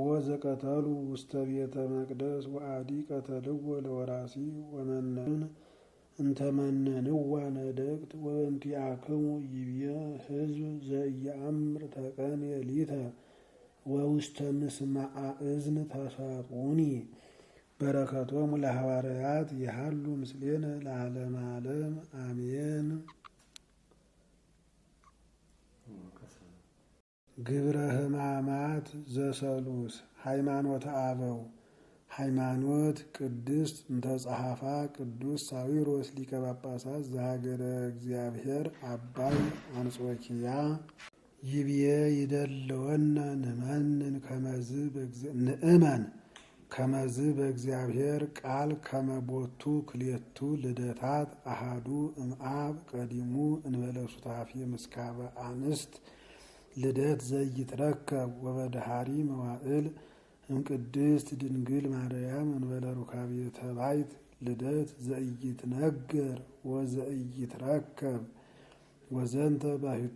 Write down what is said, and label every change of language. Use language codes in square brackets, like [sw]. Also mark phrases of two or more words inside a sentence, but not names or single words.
[gez] ዘቀተሉ ውስተ ቤተ መቅደስ ወአዲ ቀተልዎ ለወራሲ ወመነን እንተመነንዋ ነደቅት ወእንቲአክሙ ይብየ ሕዝብ ዘኢየአምር ተቀንየ ሊተ ወውስተ ምስማዓ እዝን ተሰጡኒ በረከቶሙ ለሐዋርያት ይሃሉ ምስሌነ ለዓለመ ዓለም አሜን። ግብረ ሕማማት ዘሰሉስ ሃይማኖተ አበው ሃይማኖት ቅድስት እንተጸሐፋ ቅዱስ ሳዊሮስ ሊቀ ጳጳሳት ዘሀገረ እግዚአብሔር አባይ አንጾኪያ ይብየ ይደለወነ ንእመን ከመዝ በእግዚአብሔር ቃል ከመቦቱ ክሌቱ ልደታት አሃዱ እምአብ ቀዲሙ እንበለ ሱታፌ ምስካበ አንስት ልደት ዘይትረከብ ወበድሃሪ መዋዕል እምቅድስት ድንግል ማርያም እንበለ ሩካቤ ተባይት ልደት ዘኢይትነገር ወዘኢይትረከብ ወዘንተ ባሕቱ